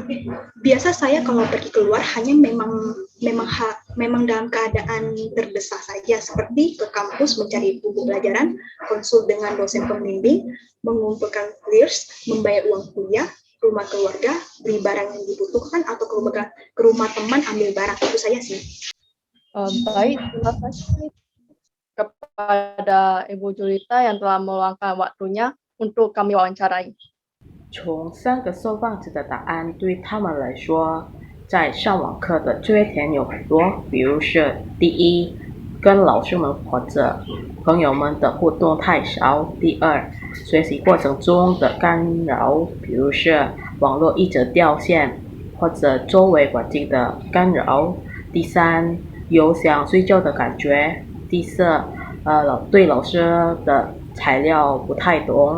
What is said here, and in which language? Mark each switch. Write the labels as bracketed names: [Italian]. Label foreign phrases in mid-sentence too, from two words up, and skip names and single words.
[Indonesian] Biasa saya kalau pergi keluar hanya memang dalam keadaan terdesak saja, seperti ke kampus mencari buku pelajaran, konsul dengan dosen pembimbing, mengumpulkan clears, membayar uang kuliah, rumah keluarga, beli barang yang dibutuhkan, atau ke rumah teman ambil barang. Itu saja sih. Baik, terima kasih kepada Ibu Julita yang telah meluangkan waktunya untuk kami wawancarai. [Chinese] 从3个受访者的答案对他们来说，在上网课的缺点有很多，比如是第一，跟老师们或者朋友们的互动太少；第二，学习过程中的干扰，比如是网络一直掉线，或者周围环境的干扰；第三，有想睡觉的感觉；第四，对老师的材料不太懂。